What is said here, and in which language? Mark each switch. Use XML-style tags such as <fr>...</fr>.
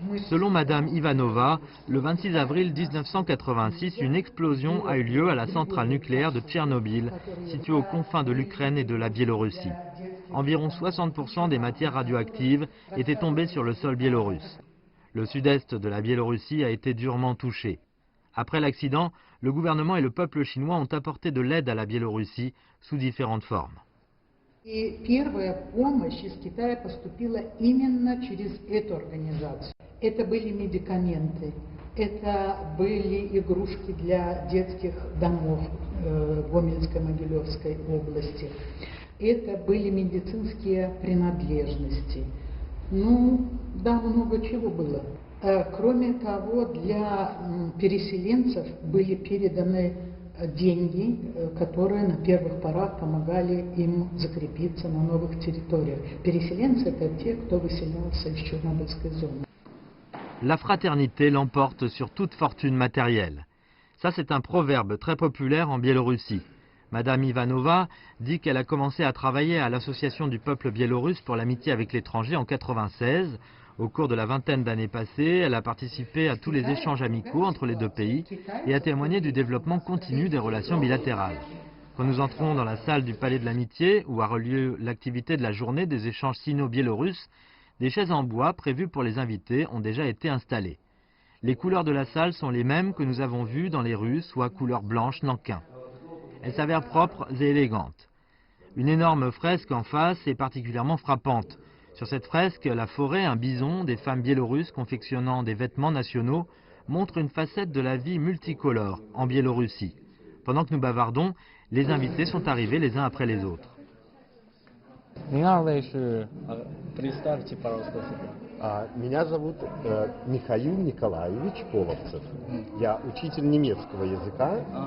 <fr>Selon Madame Ivanova, le 26 avril 1986, une explosion a eu lieu à la centrale nucléaire de Tchernobyl, située aux confins de l'Ukraine et de la Biélorussie. Environ 60% des matières radioactives étaient tombées sur le sol biélorusse. Le sud-est de la Biélorussie a été durement touché. Après l'accident, le gouvernement et le peuple chinois ont apporté de l'aide à la Biélorussie sous différentes formes.</fr> <ru>И первая помощь из Китая поступила именно через эту организацию. Это были медикаменты, это были игрушки для детских домов в Гомельской, Могилевской области, это были медицинские принадлежности. Ну, да, много чего было. Кроме того, для переселенцев были переданы деньги, которые на первых порах помогали им закрепиться на новых территориях. Переселенцы – это те, кто выселялся из Чернобыльской зоны.</ru> <fr>La fraternité l'emporte sur toute fortune matérielle. Ça, c'est un proverbe très populaire en Biélorussie. Madame Ivanova dit qu'elle a commencé à travailler à l'Association du peuple biélorusse pour l'amitié avec l'étranger en 1996. Au cours de la vingtaine d'années passées, elle a participé à tous les échanges amicaux entre les deux pays et a témoigné du développement continu des relations bilatérales. Quand nous entrons dans la salle du Palais de l'Amitié, où a lieu l'activité de la journée des échanges sino-biélorusses, des chaises en bois prévues pour les invités ont déjà été installées. Les couleurs de la salle sont les mêmes que nous avons vues dans les rues, soit couleur blanche nankin. Elles s'avèrent propres et élégantes. Une énorme fresque en face est particulièrement frappante. Sur cette fresque, la forêt, un bison, des femmes biélorusses confectionnant des vêtements nationaux montrent une facette de la vie multicolore en Biélorussie. Pendant que nous bavardons, les invités sont arrivés les uns après les autres.</fr> <zh>您二位是</zh> <ru>Представьте, пожалуйста, себя. Меня зовут Михаил Николаевич Половцев. Я учитель немецкого языка.</ru>